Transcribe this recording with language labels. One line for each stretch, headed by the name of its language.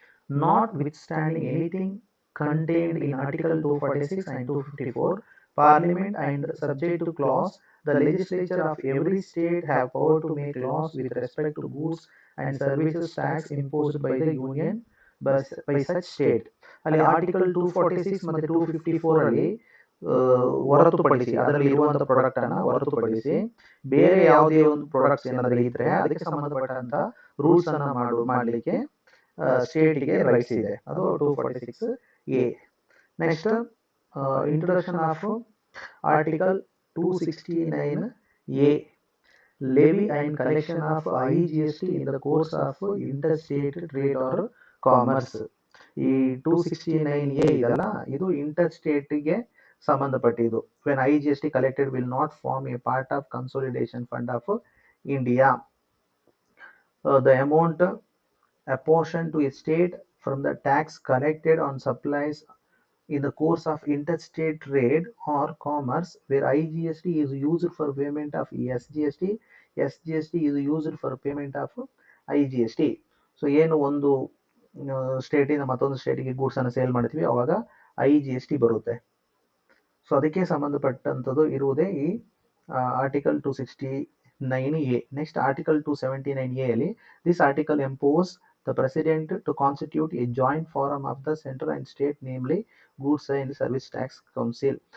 English: Notwithstanding anything contained in Article 246 and 254, Parliament and subject to clause, the legislature of every state have power to make laws with respect to goods and services tax imposed by the Union by such state.
Kannada: ಅಲ್ಲಿ article 246 ಮತ್ತು 254 ಅಲ್ಲಿ ಹೊರತುಪಡಿಸಿ, ಅದರಲ್ಲಿ ಇರುವಂತಹ product ಅನ್ನ ಹೊರತುಪಡಿಸಿ ಬೇರೆ ಯಾವುದೇ ಒಂದು ಪ್ರಾಡಕ್ಟ್ಸ್ ಏನಾದರೂ ಇದ್ರೆ ಅದಕ್ಕೆ ಸಂಬಂಧಪಟ್ಟಂತ ರೂಲ್ಸ್ ಅನ್ನ ಮಾಡಲಿಕ್ಕೆ ಸ್ಟೇಟ್ಗೆ ರೈಟ್ಸ್ ಇದೆ. ಅದು
English: 246A. Next introduction of article 269A. Levy and collection of IGST in the course of interstate trade or commerce.
Kannada: ಈ 269A ಇದಲ್ಲ, ಇದು ಇಂಟರ್ ಸ್ಟೇಟ್ಗೆ ಸಂಬಂಧಪಟ್ಟಿದ್ದು.
English: When IGST collected will not form a part of consolidation fund of India. The amount apportioned to a state from the tax collected on supplies in the course of interstate trade or commerce, where IGST is used for payment of SGST, SGST is used for payment of IGST.
Kannada: So ಏನು ಒಂದು ಸ್ಟೇಟಿಂದ ಮತ್ತೊಂದು ಸ್ಟೇಟಿಗೆ goods ಅನ್ನು sale ಮಾಡ್ತೀವಿ ಅವಾಗ IGST ಬರುತ್ತೆ. So ಅದಕ್ಕೆ ಸಂಬಂಧಪಟ್ಟಂಥದ್ದು ಇರುವುದೇ ಈ article 269A.
English: next article 279A
Kannada: ಅಲ್ಲಿ
English: This article empowers the president to constitute a joint forum of the central and state, namely goods and service tax council.